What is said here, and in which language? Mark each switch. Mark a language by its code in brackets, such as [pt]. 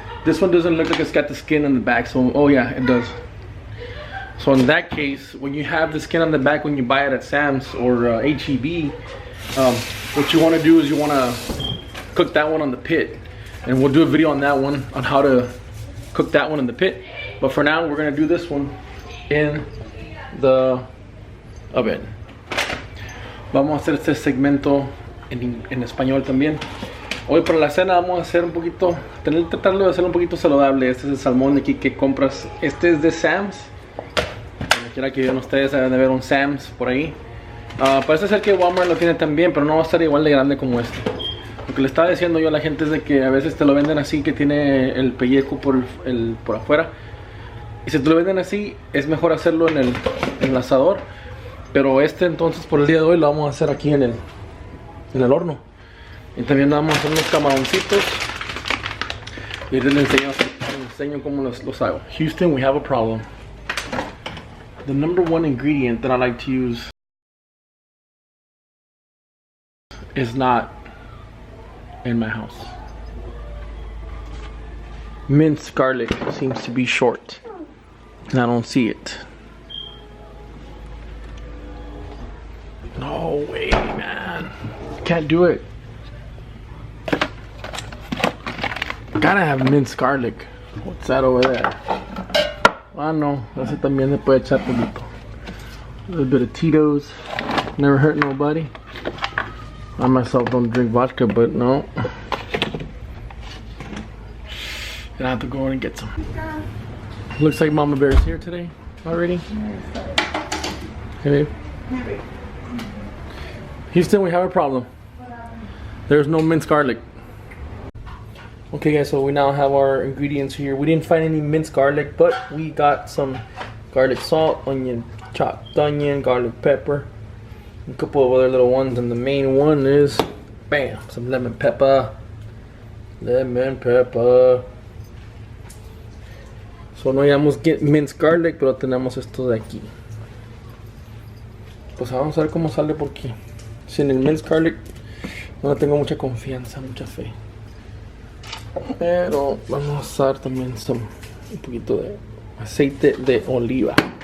[en] This one doesn't look like it's got the skin on the back, so oh yeah, it does. So in that case, when you have the skin on the back when you buy it at Sam's or HEB, what you want to do is you want to cook that one on the pit, and we'll do a video on that one on how to cook that one in the pit. But for now, we're gonna do this one in the oven. [es] Vamos a hacer este segmento en español también. Hoy para la cena vamos a hacer un poquito, tratarlo de hacer un poquito saludable. Este es el salmón de aquí que compras. Este es de Sam's. Quiera que vean ustedes, deben de ver un Sam's por ahí. Parece ser que Walmart lo tiene también, pero no va a estar igual de grande como este. Lo que le estaba diciendo yo a la gente es de que a veces te lo venden así, que tiene el pellejo por afuera. Y si te lo venden así, es mejor hacerlo en el asador. Pero entonces por el día de hoy lo vamos a hacer aquí en el horno. Y también vamos a hacer unos camaroncitos. Y les enseño cómo los hago. [en] Houston, we have a problem. The number one ingredient that I like to use is not in my house. Minced garlic seems to be short, and I don't see it. No way, man. Can't do it. Gotta have minced garlic. What's that over there? [es] Ah, no, ese también le puede echar poquito. [en] A little bit of Tito's. Never hurt nobody. I myself don't drink vodka, but no. Gonna have to go in and get some. Looks like Mama Bear's here today already. Hey, babe. Houston, we have a problem. There's no minced garlic. Okay guys, so we now have our ingredients here. We didn't find any minced garlic, but we got some garlic salt, onion, chopped onion, garlic pepper, a couple of other little ones, and the main one is, bam, some lemon pepper. Lemon pepper. [es] So no llamamos minced garlic, pero tenemos esto de aquí. Pues vamos a ver cómo sale, porque sin el minced garlic no tengo mucha confianza, mucha fe. Pero vamos a usar también un poquito de aceite de oliva.